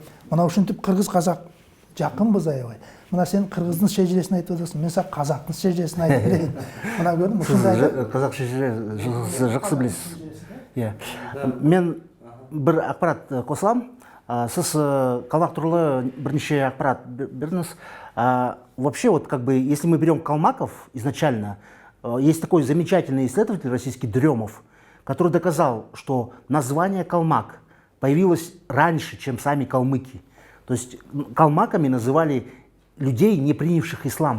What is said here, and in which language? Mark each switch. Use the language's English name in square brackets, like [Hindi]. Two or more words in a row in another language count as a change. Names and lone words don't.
[Kyrgyz] Мына ушинтип кыргыз казак жакынбыз аябай. Мына сен кыргыздын шежиресин айтып атасың, мен сага казактын шежиресин айтып берейин. Мына көрдүңбү? Ушундай казак шежире жакшы билесиз. Мен бир акпарат косулам. Сіз калмак тууралуу бир нече акпарат бердиңиз. [Russian] Вообще, вот как бы, если мы берем калмаков изначально, есть такой замечательный исследователь российский Дремов, который доказал, что название калмак появилось раньше, чем сами калмыки. То есть калмаками называли людей, не принявших ислам.